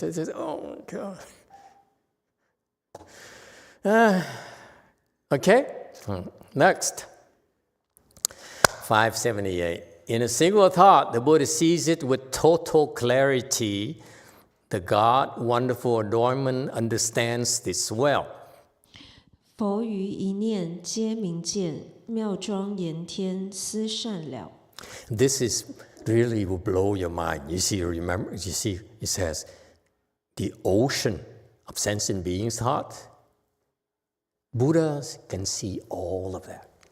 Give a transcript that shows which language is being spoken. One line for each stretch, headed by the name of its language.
English: They say, oh, my God. Okay? Next. 578. In a single thought, the Buddha sees it with total clarity. The God, wonderful adornment, understands this well.
Chinese: 佛于一念皆明见，妙庄严天思善了。
English: This is really will blow your mind. You see, it says, the ocean of sentient beings' thought. Buddhas can see all of that.